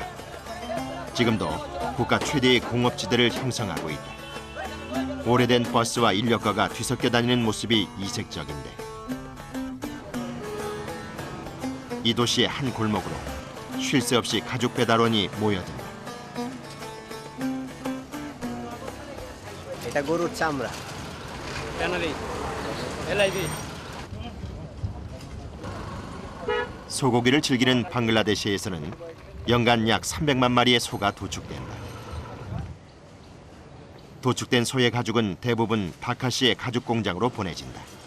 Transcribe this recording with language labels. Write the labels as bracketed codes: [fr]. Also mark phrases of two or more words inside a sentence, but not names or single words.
[ko] 지금도 국가 최대의 공업지대를 형성하고 있다. 오래된 버스와 인력거가 뒤섞여 다니는 모습이 이색적인데, 이 도시의 한 골목으로 쉴 새 없이 가죽 배달원이 모여든다. [bn] এটা গরুর চামড়া। [ko] 소고기를 즐기는 방글라데시에서는 연간 약 300만 마리의 소가 도축된다. 도축된 소의 가죽은 대부분 다카시의 가죽 공장으로 보내진다.